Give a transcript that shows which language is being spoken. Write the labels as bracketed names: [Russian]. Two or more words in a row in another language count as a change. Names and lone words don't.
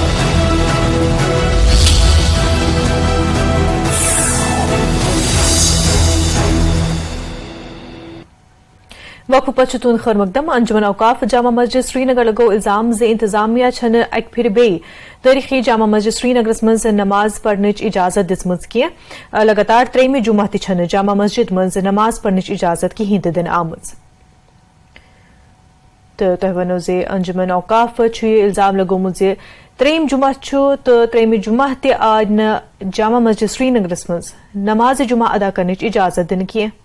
[Kashmiri] वक्फ पचतून खर मकदम अंजुमन औकाफ जामा मस्जिद श्रीनगर लगो इल्जाम जे इंतजामिया छन अक फिर बे तारीखी जामा मस्जिद श्रीनगर मज नमाज पढ़नच इजाजत दिसमज की लगातार 3 जुमा छन जामा मस्जिद मज नमाज पढ़नच इजाजत की हिंद दिन आमज। तो तह वनो जे अंजुमन औकाफ इल्जाम लगोमुत जे 3 जुमा तो 3 जुमा ते आज न जामा मस्जिद श्रीनगर मज नमाज जुमा अदा करने इजाजत दिन की।